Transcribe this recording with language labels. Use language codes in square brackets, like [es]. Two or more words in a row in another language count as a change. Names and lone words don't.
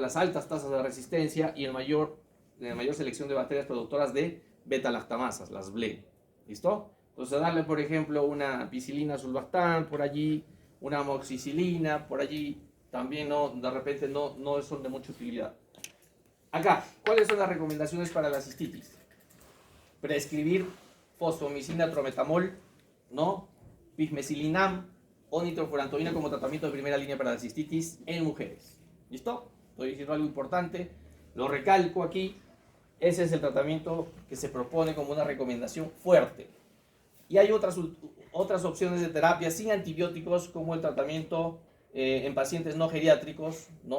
[es] Las altas tasas de resistencia y la mayor selección de bacterias productoras de beta-lactamasas, las BLE. ¿Listo? Entonces darle, por ejemplo, una ampicilina sulbactam por allí, una amoxicilina por allí, también no, de repente no son de mucha utilidad. Acá, ¿cuáles son las recomendaciones para la cistitis? Prescribir fosfomicina trometamol, ¿no? Pigmesilinam o nitrofurantoína como tratamiento de primera línea para la cistitis en mujeres. ¿Listo? Estoy diciendo algo importante, lo recalco aquí. Ese es el tratamiento que se propone como una recomendación fuerte. Y hay otras opciones de terapia sin antibióticos, como el tratamiento en pacientes no geriátricos, ¿no?